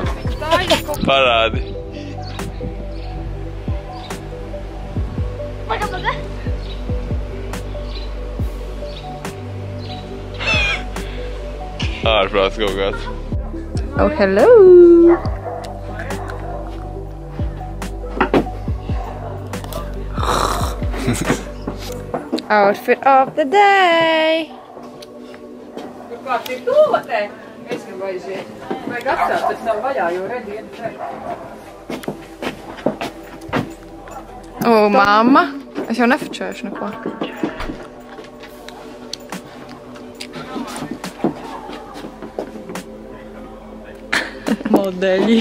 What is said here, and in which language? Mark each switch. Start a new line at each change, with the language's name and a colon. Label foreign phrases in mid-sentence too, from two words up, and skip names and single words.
Latvian: Parādi. Ārprāts kaut kāds.
English: Oh, hello! Outfit of the day!
Latvian: Kāds ir tūvatē? Es gribu aiziet. Vajag atstāt pēc tam vaļā, jo redzi iet šeit. O, mamma! Es jau nefučēšu neko. Modeļi.